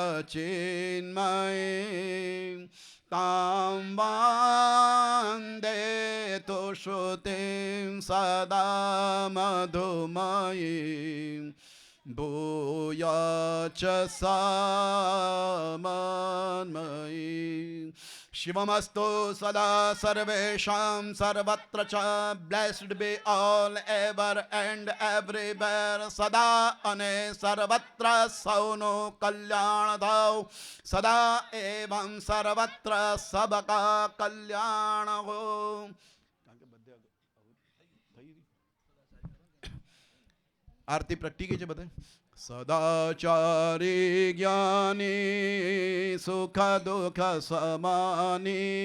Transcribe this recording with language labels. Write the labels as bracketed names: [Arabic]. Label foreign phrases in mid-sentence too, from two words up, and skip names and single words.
[Sanskrit] चिन्मयीं तां वन्दे तुश्रुतिं सदा मधुमयीं भूयाच सामन्मयीं शिवमस्तु सदा सर्वेषां सर्वत्र च [English] blessed be all ever and everywhere [Gujarati] સદા અને સર્વત્ર સૌનો કલ્યાણ થાવ [Hindi] सदा एवं सर्वत्र सबका कल्याण हो [Gujarati] આરતી પ્રગટી ગઈ છે બધે સદાચારી જ્ઞાની સુખ દુઃખ સમાની